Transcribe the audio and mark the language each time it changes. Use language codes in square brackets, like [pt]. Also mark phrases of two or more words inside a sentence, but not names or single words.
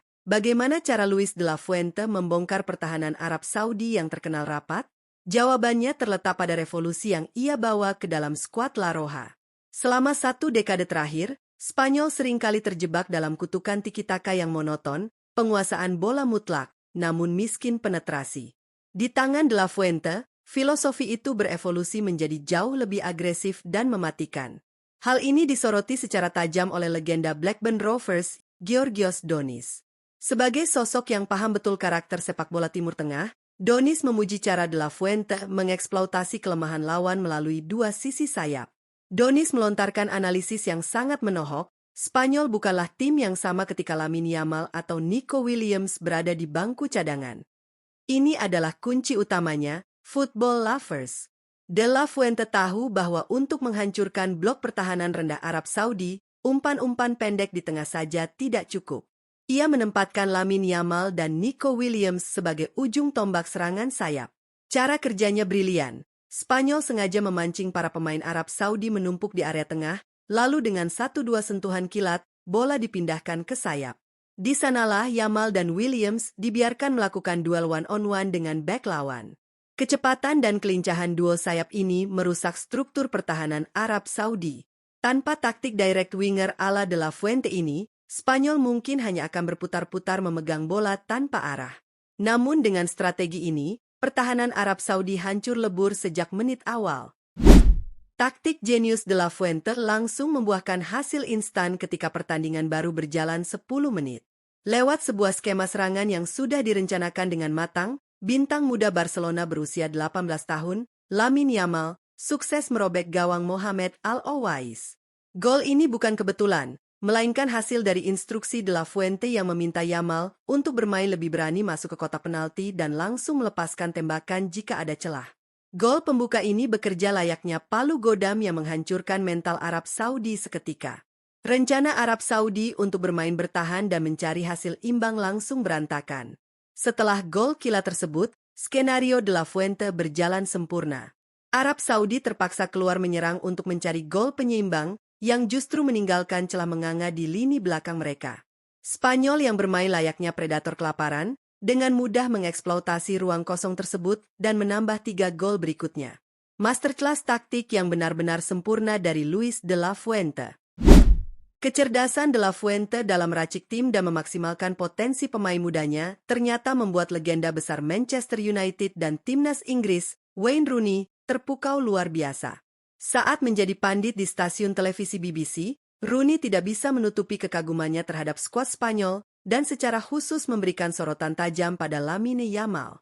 [id] Bagaimana cara Luis de la Fuente membongkar pertahanan Arab Saudi yang terkenal rapat? Jawabannya terletak pada revolusi yang ia bawa ke dalam skuad La Roja. Selama 1 dekade terakhir, Spanyol seringkali terjebak dalam kutukan tiki-taka yang monoton, penguasaan bola mutlak, namun miskin penetrasi. Di tangan de la Fuente, filosofi itu berevolusi menjadi jauh lebih agresif dan mematikan. Hal ini disoroti secara tajam oleh legenda Blackburn Rovers, Georgios Donis. Sebagai sosok yang paham betul karakter sepak bola Timur Tengah, Donis memuji cara de la Fuente mengeksploitasi kelemahan lawan melalui 2 sisi sayap. Donis melontarkan analisis yang sangat menohok, Spanyol bukanlah tim yang sama ketika Lamine Yamal atau Nico Williams berada di bangku cadangan. Ini adalah kunci utamanya, [en] football lovers. [id] De la Fuente tahu bahwa untuk menghancurkan blok pertahanan rendah Arab Saudi, umpan-umpan pendek di tengah saja tidak cukup. Ia menempatkan Lamine Yamal dan Nico Williams sebagai ujung tombak serangan sayap. Cara kerjanya brilian. Spanyol sengaja memancing para pemain Arab Saudi menumpuk di area tengah, lalu dengan 1-2 sentuhan kilat, bola dipindahkan ke sayap. Di sanalah Yamal dan Williams dibiarkan melakukan duel [en] one-on-one [id] dengan bek lawan. Kecepatan dan kelincahan duo sayap ini merusak struktur pertahanan Arab Saudi. Tanpa taktik [en] direct winger [id] ala de la Fuente ini, Spanyol mungkin hanya akan berputar-putar memegang bola tanpa arah. Namun dengan strategi ini, pertahanan Arab Saudi hancur lebur sejak menit awal. Taktik jenius de la Fuente langsung membuahkan hasil instan ketika pertandingan baru berjalan 10 menit. Lewat sebuah skema serangan yang sudah direncanakan dengan matang, bintang muda Barcelona berusia 18 tahun, Lamine Yamal, sukses merobek gawang Mohamed Al-Owais. Gol ini bukan kebetulan, melainkan hasil dari instruksi de la Fuente yang meminta Yamal untuk bermain lebih berani masuk ke kotak penalti dan langsung melepaskan tembakan jika ada celah. Gol pembuka ini bekerja layaknya palu godam yang menghancurkan mental Arab Saudi seketika. Rencana Arab Saudi untuk bermain bertahan dan mencari hasil imbang langsung berantakan. Setelah gol kilat tersebut, skenario de la Fuente berjalan sempurna. Arab Saudi terpaksa keluar menyerang untuk mencari gol penyeimbang, yang justru meninggalkan celah menganga di lini belakang mereka. Spanyol yang bermain layaknya predator kelaparan, dengan mudah mengeksploitasi ruang kosong tersebut dan menambah 3 gol berikutnya. Masterclass taktik yang benar-benar sempurna dari Luis de la Fuente. Kecerdasan de la Fuente dalam meracik tim dan memaksimalkan potensi pemain mudanya ternyata membuat legenda besar Manchester United dan timnas Inggris, Wayne Rooney, terpukau luar biasa. Saat menjadi pandit di stasiun televisi BBC, Rooney tidak bisa menutupi kekagumannya terhadap skuad Spanyol dan secara khusus memberikan sorotan tajam pada Lamine Yamal.